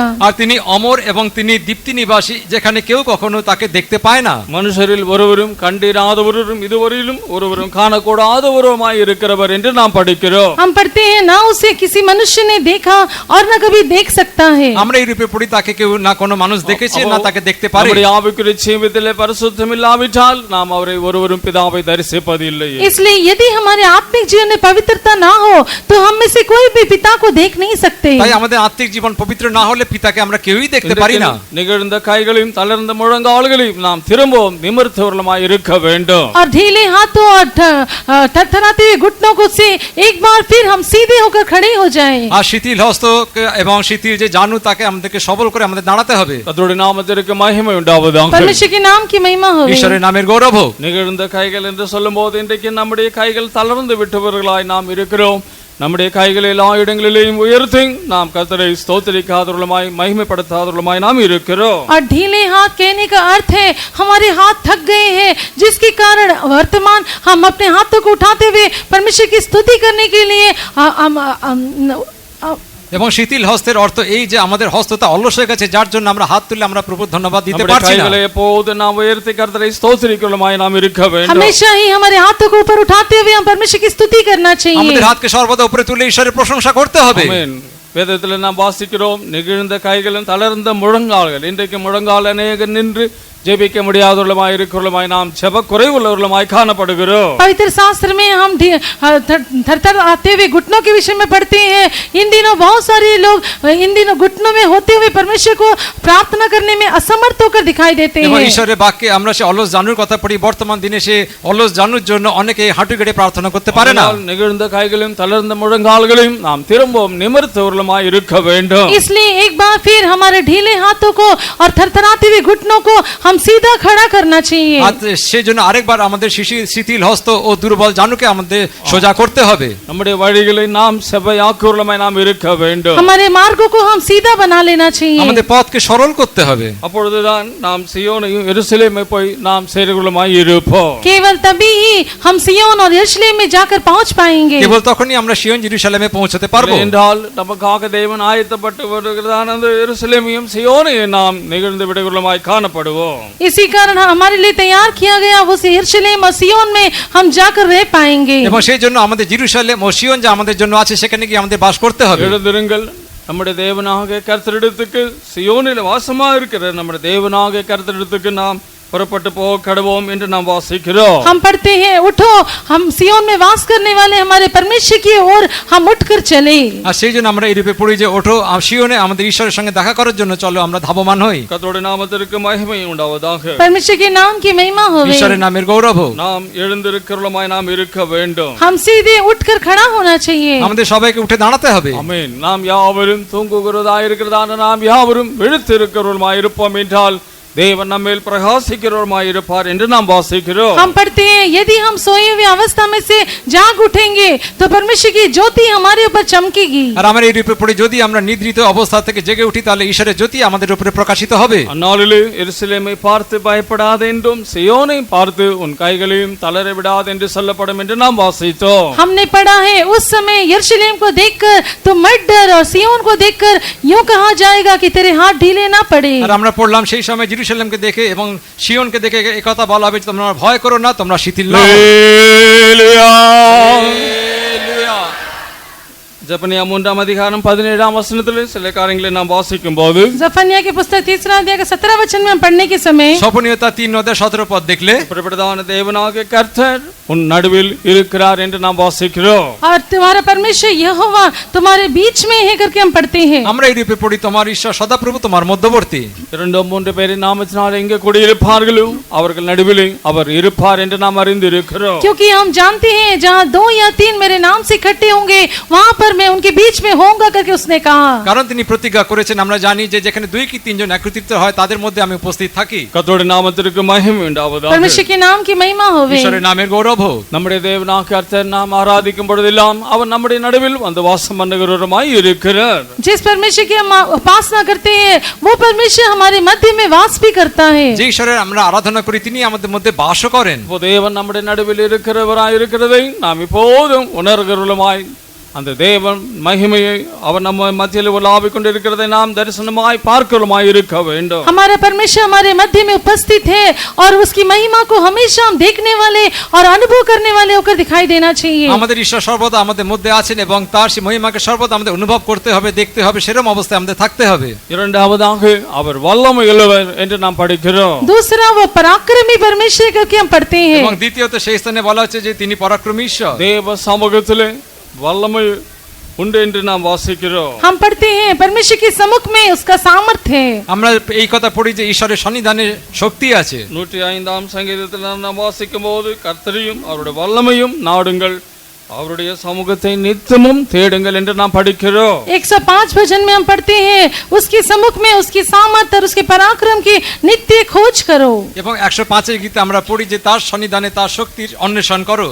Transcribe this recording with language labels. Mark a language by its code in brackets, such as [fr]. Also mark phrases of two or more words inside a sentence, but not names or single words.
[bn] আর তিনি অমর এবং তিনি দীপ্তি নিবাসী যেখানে কেউ কখনো তাকে দেখতে পায় না। [ta] மனுஷரில் ஒருவரும் கண்டிராதவரும் இதுவரையிலும் ஒருவரும் காணக்கூடாதவருமாய் இருக்கிறவர் என்று நாம் படிக்கிறோம். [hi] हम पढ़ते हैं ना उसे किसी मनुष्य ने देखा और न कभी देख सकता है। [bn] আমরা এই রূপে পড়ি তাকে কেউ না কোনো মানুষ দেখেছে না তাকে দেখতে পারে। [ta] நம்முடைய ஆவிக்குரிய ஜீவிதத்திலே பரிசுத்தமில்லாவிட்டால் நாம் அவரை ஒருவரும் பிதாவை தரிசிப்பதில்லை. [hi] इसलिए यदि हमारे आत्मिक जीवन में पवित्रता ना हो तो हम में से कोई भी पिता को देख नहीं सकते। [bn] তাই আমাদের আত্মিক জীবন পবিত্র না হলে পিতাকে আমরা কেউই দেখতে পারি না। [ta] நிகழ்ந்த கைகளையும் தளர்ந்த முழங்கால்களையும் நாம் திரும்பவும் நிமிர்த்தவர்களுமாய் இருக்க வேண்டும்। [hi] और ढीले हाथों और थरथराते हुए घुटनों को से एक बार फिर हम सीधे होकर खड़े हो जाएं। [bn] আর শিথিল হস্ত এবং শিথিল যে জানু তাকে আমাদেরকে সবল করে আমাদের দাঁড়াতে হবে। [ta] கர்த்தருடைய நாமத்திற்கு மகிமை உண்டாவதாக। [hi] परमेश्वर के नाम की महिमा हो। [bn] ঈশ্বরের নামের গৌরব হোক। [ta] நிகழ்ந்த கைகள் என்று சொல்லும்போது இன்றைக்கு நம்முடைய கைகள் தளர்ந்து விட்டவர்களாய் நாம் இருக்கிறோம். நம்முடைய கைகளை எல்லா இடங்களிலேயும் உயர்த்தி நாம் கர்த்தரை ஸ்தோத்திரிக்காதவர்களுமாய் மகிமைப்படுத்தாதவர்களுமாய் நாம் இருக்கிறோம். [hi] और ढीले हाथ कहने का अर्थ है हमारे हाथ थक गए हैं जिसके कारण वर्तमान हम अपने हाथों को उठाते हुए परमेश्वर की स्तुति करने के लिए [bn] এবং শিথিল হস্তের অর্থ এই যে আমাদের হস্তটা অলস হয়ে গেছে যার জন্য আমরা হাত তুলে আমরা প্রভুর ধন্যবাদ দিতে [ta] நம்முடைய [bn] পারছি না। [ta] கைகளை எப்போது நாம் உயர்த்தி கர்த்தரை ஸ்தோத்திரிக்கிறவர்களுமாய் நாம் இருக்க வேண்டும். [hi] हमेशा ही हमारे हाथों को ऊपर उठाते हुए हम परमेश्वर की स्तुति करना चाहिए। [bn] আমাদের হাতকে সর্বদা উপরে তুলে ঈশ্বরের প্রশংসা করতে হবে। [ta] ஆமென். வேதத்தில் நாம் வாசிக்கிறோம் நிகழ்ந்த கைகளும் தளர்ந்த முழங்கால்கள். இன்றைக்கு முழங்கால் அநேகர் நின்று ஜெபிக்க முடியாதவர்களுமாய் இருக்கிறவர்களுமாய் நாம் ஜெப குறைவுள்ளவர்களுமாய் காணப்படுகிறோம். [hi] पवित्र शास्त्र में हम थरथर आते हुए घुटनों के विषय में पढ़ते हैं। इन दिनों बहुत सारे लोग इन दिनों घुटनों में होते हुए परमेश्वर को प्रार्थना करने में असमर्थ होकर दिखाई देते [bn] এবং [hi] हैं। [bn] ঈশ্বরের বাক্যে আমরা সে অলস জানুর কথা পড়ি। বর্তমান দিনে সে অলস জানুর জন্য অনেকে হাঁটু গেড়ে প্রার্থনা করতে পারে না। [ta] நிகழ்ந்த கைகளையும் தளர்ந்த முழங்கால்களையும் நாம் திரும்பவும் நிமிர்த்தவர்களுமாய் இருக்க வேண்டும். [hi] इसलिए एक बार फिर हमारे ढीले हाथों को और थरथराते हुए घुटनों को हम सीधा खड़ा करना चाहिए। [bn] আর সেই জন্য আরেকবার আমাদের শিথিল হস্ত ও দুর্বল জানুকে আমাদের সোজা করতে হবে। [ta] நம்முடைய வழிகளை நாம் செவ்வையாக்குள்ளமாய் நாம் இருக்க வேண்டும்। [hi] हमारे मार्गों को हम सीधा बना लेना चाहिए। [bn] আমাদের পথকে সরল করতে হবে। [ta] அப்பொழுதுதான் நாம் சியோனையும் எருசலேமை போய் நாம் சேருகிறவர்களாய் இருப்போம்। [hi] केवल तभी ही हम सियोन और यरूशलेम में जाकर पहुंच पाएंगे। [bn] কেবল তখনই আমরা সিয়ন জেরুজালেমে পৌঁছতে পারবো। [ta] என்றால் நமக்காக தேவன் ஆயத்தப்பட்டு வருகிறதான அந்த எருசலேமையும் சியோனையும் நாம் நிகழ்ந்து விடுகிறவர்களாய் காணப்படுவோம்। [hi] इसी कारण हमारे लिए तैयार किया गया वो यरूशलेम और सियोन में हम जाकर रह पाएंगे। [bn] এবং সেই জন্য আমাদের জেরুজালেম ও সিয়ন যা আমাদের জন্য আছে সেখানে গিয়ে আমাদের বাস করতে হবে। [ta] எழுந்திருங்கள், நம்முடைய தேவனாகிய கர்த்தரிடத்துக்கு சியோனில் வாசமா இருக்கிற நம்முடைய தேவனாகிய கர்த்தரிடத்துக்கு நாம் புறப்பட்டு போக கடவோம் என்று நாம் வாசிக்கிறோம்। [hi] हम पढ़ते हैं, उठो हम सियोन में वास करने वाले हमारे परमेश्वर की ओर हम उठकर चले। [bn] আর সেই জন্য আমরা ইউরোপে পড়ি যে ওঠো সিয়নে আমাদের ঈশ্বরের সঙ্গে দেখা করার জন্য চলো আমরা ধাবমান হই। [ta] கர்த்தருடைய நாமத்திற்கு மகிமை உண்டாவதாக। [hi] परमेश्वर के नाम की महिमा होवे। [bn] ঈশ্বরের নামের গৌরব হোক। [ta] நாம் எழுந்திருக்கிறவர்களாய் நாம் இருக்க வேண்டும்। [hi] हम सीधे उठकर खड़ा होना चाहिए। [bn] আমাদের সবাইকে উঠে দাঁড়াতে হবে। [ta] ஆமென்। நாம் யாவரும் தூங்குகிறதாய் இருக்கிறதான நாம் யாவரும் விழித்திருக்கிறவர்களாய் இருப்போம் என்றால் தேவன் நம்மேல் பிரகாசிக்கிறவருமாய் இருப்பார் என்று நாம் வாசிக்கிறோம்। [hi] हम पढ़ते हैं, यदि हम सोए हुए अवस्था में से जाग उठेंगे तो परमेश्वर की ज्योति हमारे ऊपर चमकेगी। [bn] আর আমরা ইউরোপে পড়ি যদি আমরা নিদ্রিত অবস্থা থেকে জেগে উঠি তাহলে ঈশ্বরের জ্যোতি আমাদের উপরে প্রকাশিত হবে। [ta] அந்நாளிலே எருசலேமை பார்த்து பயப்படாதே என்றும் சியோனை பார்த்து உன் கைகளையும் தளர விடாதே என்று சொல்லப்படும் என்று நாம் வாசித்தோம்। [hi] हमने पढ़ा है, उस समय यरूशलेम को देखकर तुम मत डर और सियोन को देखकर यूं कहा जाएगा कि तेरे हाथ ढीले ना पड़े। [bn] আর আমরা পড়লাম সেই সময় জেরুজালেমকে দেখে এবং সিয়নকে দেখে এই কথা বলা হবে তোমরা ভয় করো না, তোমরা শিথিল না হও। [ta] ஹல்லேலூயா। ஜெபனியா 3ஆம் அதிகாரம் 17ஆம் வசனத்திலே சில காரியங்களை நாம் வாசிக்கும் போது [hi] जफन्या की पुस्तक 3 अध्याय के 17 वचन में हम पढ़ने के समय [bn] স্বপনীয়তা 3 অধ্যায় 17 পদ দেখলে [ta] பிரபுதான தேவனாகிய கர்த்தர் உன் நடுவில் இருக்கிறார் என்று நாம் வாசிக்கிறோம்। [hi] और तुम्हारा परमेश्वर यहोवा तुम्हारे बीच में है करके हम पढ़ते हैं। [bn] আমরা ইউরোপে পড়ি তোমার ঈশ্বর সদাপ্রভু তোমার মধ্যবর্তী। [ta] 2-3 பேரின் நாமத்தினால் எங்கே குடியிருப்பார்களோ அவர்கள் நடுவிலே அவர் இருப்பார் என்று நாம் அறிந்திருக்கிறோம்। [hi] क्योंकि हम जानते हैं जहाँ 2 या 3 मेरे नाम से इकट्ठे होंगे वहाँ पर मैं उनके बीच में होऊंगा करके उसने कहा। [bn] কারণ তিনি প্রতিজ্ঞা করেছেন আমরা জানি যে যেখানে 2 কি 3 জন একত্রিত হয় তাদের মধ্যে আমি উপস্থিত থাকি। [ta] கர்த்தருடைய நாமத்திற்கு மகிமை உண்டாவதாக। [hi] परमेश्वर के नाम की महिमा होवे। [bn] ঈশ্বরের নামের গৌরব হোক। [ta] நம்முடைய தேவனாகிய கர்த்தர் நாம் ஆராதிக்கும் பொழுதெல்லாம் அவர் நம்முடைய நடுவில் வந்து வாசம் பண்ணுகிறவருமாய் இருக்கிறார்। [hi] जिस परमेश्वर की हम उपासना करते हैं वो परमेश्वर हमारे मध्य में वास भी करता है। [bn] যে ঈশ্বরের আমরা আরাধনা করি তিনি আমাদের মধ্যে বাসও করেন। [ta] இப்போ தேவன் நம்முடைய நடுவில் இருக்கிறவராய் இருக்கிறதை நாம் இப்போதும் உணர்கிறவருமாய் அந்த தேவன் மகிமையை அவர் நம்ம மத்தியில் உலாவிக் கொண்டிருக்கிறதை நாம் தரிசனமாய் பார்க்கிறவருமாய் இருக்க வேண்டும்। [hi] हमारा परमेश्वर हमारे मध्य में उपस्थित है और उसकी महिमा को हमेशा हम देखने वाले और अनुभव करने वाले होकर दिखाई देना चाहिए। [bn] আমাদের ঈশ্বর সর্বদা আমাদের মধ্যে আছেন এবং তার সেই মহিমাকে সর্বদা আমাদের অনুভব করতে হবে, দেখতে হবে, সেরকম অবস্থায় আমাদের থাকতে হবে। [ta] இரண்டாவதாக அவர் வல்லமை உள்ளவர் என்று நாம் படிக்கிறோம்। [hi] दूसरा वो पराक्रमी परमेश्वर करके हम पढ़ते हैं। [bn] এবং দ্বিতীয়ত সেই স্থানে বলা হচ্ছে যে তিনি পরাক্রমী ঈশ্বর। [ta] தேவ சமூகத்திலே வல்லமை உண்டு என்று நாம் வாசிக்கிறோம்। [hi] हम पढ़ते हैं परमेश्वर के सम्मुख में उसका सामर्थ्य है। [bn] আমরা এই কথা পড়ি যে ঈশ্বরের সন্নিধানে শক্তি আছে। [ta] 105ஆம் சங்கீதத்தில் நாம் வாசிக்கும் போது கர்த்தரையும் அவருடைய வல்லமையும் நாடுங்கள், அவருடைய சமூகத்தை நித்தமும் தேடுங்கள் என்று நாம் படிக்கிறோம்। [hi] 105 भजन में हम पढ़ते हैं उसके सम्मुख में उसकी सामर्थ और उसके पराक्रम की नित्य खोज करो। [bn] এবং 105 এর গীতে আমরা পড়ি যে তার সন্নিধানে তার শক্তির অন্বেষণ করো।